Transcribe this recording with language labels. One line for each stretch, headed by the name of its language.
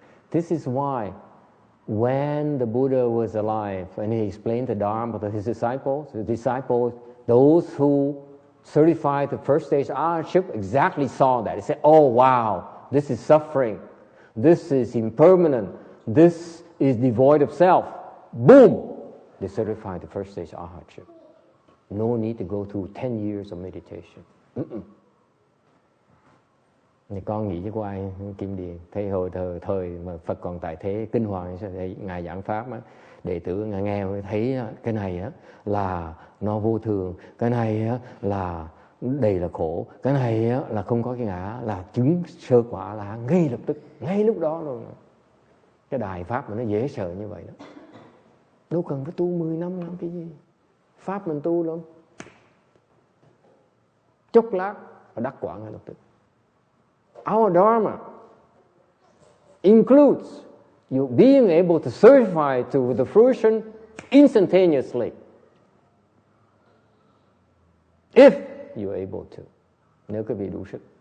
English: This is why when the Buddha was alive and he explained the Dharma to his disciples, those who certified the first stage arhatship exactly saw that. They said, oh wow, this is suffering. This is impermanent. This is devoid of self. Boom! They certified the first stage arhatship. No need to go through 10 years of meditation.
Vietnamese: Thì con nghĩ chứ có ai Kim Điền thấy hồi thời mà Phật còn tại thế kinh hoàng ngài giảng pháp á, đệ tử ngài nghe thấy cái này á là nó vô thường, cái này á là đầy là khổ, cái này á là không có cái ngã, là chứng sơ quả là ngay lập tức, ngay lúc đó luôn. Cái đài pháp mà nó dễ sợ như vậy đó, đâu cần phải tu 10 năm làm cái gì. Pháp mình tu lắm, chốc lát và đắc quả ngay lập tức.
English: Our Dharma includes you being able to certify to the fruition instantaneously, if you're able to,
Vietnamese: nếu quý vị đủ sức.